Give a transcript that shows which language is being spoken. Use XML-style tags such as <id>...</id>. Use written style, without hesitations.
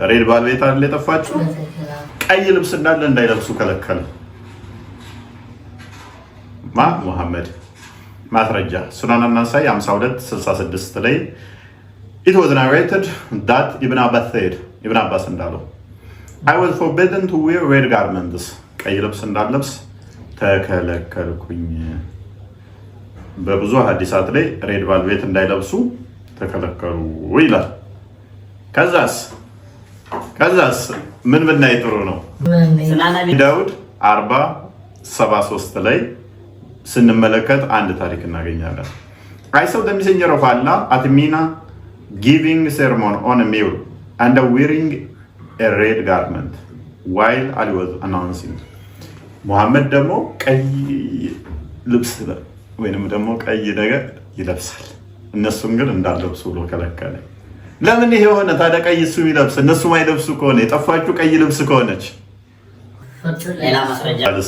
<am>ሬድ ቫልቬት አይደል የጠፋችው? ቀይ ልብስ እንዳለ እንዳይለብሱ ከለከለ። ሙሐመድ ማስረጃ ሱናን አናሳይ 5266 ላይ</am> <en>it was narrated that Ibn Abbas</en> <am>እንዳለው</am> <en>I was forbidden to wear red garments</en> <am>ቀይ ልብስ እንዳለብስ ተከለከልኩኝ። በብዙ ሐዲሳት ላይ ሬድ ቫልቬት እንዳይለብሱ ተከለከሉ ይላል። ከዛስ ምን ብናይ ጥሩ ነው? ዳውድ 40:73 ላይ ስንመለከት አንድ ታሪክ እናገኛለን።</am> <en>I saw the messenger of Allah at Mina giving sermon on a mule and wearing a red garment while Ali was announcing.</en> <am>ሙሐመድ ደግሞ ቀይ ልብስ ወይንም ደግሞ ቀይ ነገር ይለብሳል። እነሱም ግን እንዳለብሱ ብሎ ከለከለ። ለምን ይሄ ሆነ ታዲያ? ቀይ እሱ ይለብስ እነሱ ማይለብሱ ከሆነ የጠፋችሁ ቀይ ልብስ ከሆነች ሌላ ማስረጃ</am>